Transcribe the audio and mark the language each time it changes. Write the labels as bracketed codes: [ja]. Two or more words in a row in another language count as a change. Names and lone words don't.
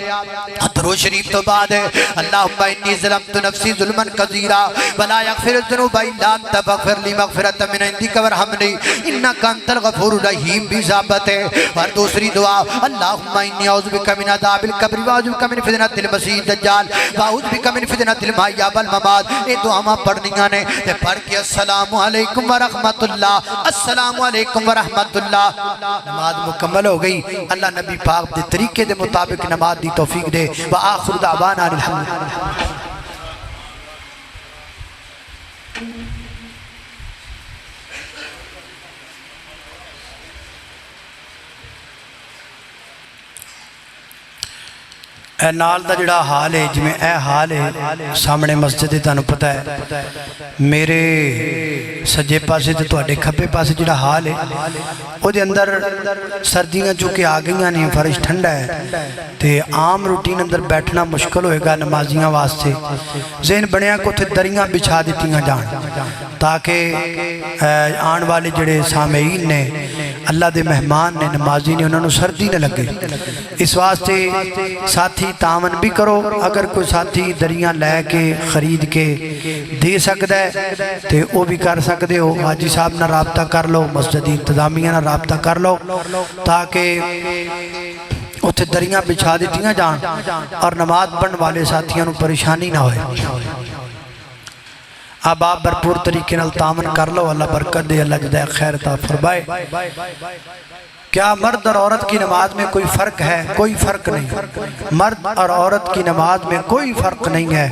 [pa] درود شریف تو بعد ہے [ar] اللہم انی ظلمت نفسی ظلما کثیرا ولا یغفر الذنوب الا انت فاغفر لی مغفرۃ من عندک وارحمنی انک انت الغفور الرحیم [pa] بھی ثابت ہے اور دوسری دعا [ar] اللہم انی اعوذ بک من عذاب القبر واعوذ بک من فتنۃ المسیح الدجال واعوذ بک من فتنۃ المحیا والممات [pa] یہ دعاواں پڑھنیاں نے تے پڑھ کے [ar] السلام علیکم ورحمۃ اللہ السلام علیکم ورحمۃ اللہ [pa] نماز مکمل ہو گئی اللہ نبی پاک دے طریقے دے مطابق نماز دی توفیق دے [ar] وآخر دعوانا الحمدللہ [pa] اے نال دا جڑا حال ہے جویں اے حال ہے سامنے مسجد تانوں پتہ ہے میرے سجے پاسے تے تواڈے کھبے پاسے جڑا حال ہے او دے اندر سردیاں چونکہ آ گئیاں نے فرش ٹھنڈا ہے تے عام روٹین اندر بیٹھنا مشکل ہوئے گا نمازیاں واسطے ذہن بنیا کو تے دریاں بچھا دیتیاں جان تاکہ آن والے جڑے سامعین نے اللہ دے مہمان نے نمازی نے انہوں نے سردی نہ لگے اس واسطے ساتھی تعاون بھی کرو اگر کوئی ساتھی دریاں لے کے خرید کے دے سکتا ہے تے وہ بھی کر سکتے ہو حاجی صاحب نہ رابطہ کر لو مسجد انتظامیہ نہ رابطہ کر لو تاکہ اتھے دریاں بچھا دیتیاں جان اور نماز پڑھن والے ساتھیاں نو پریشانی نہ ہوئے۔ اب آپ بھرپور طریقے نال تامن کر لو، اللہ برکت دے، اللہ جزائے خیر عطا فرمائے۔ [ur] کیا مرد اور عورت کی نماز میں کوئی فرق ہے؟ کوئی فرق نہیں، مرد اور عورت کی نماز میں کوئی فرق نہیں ہے۔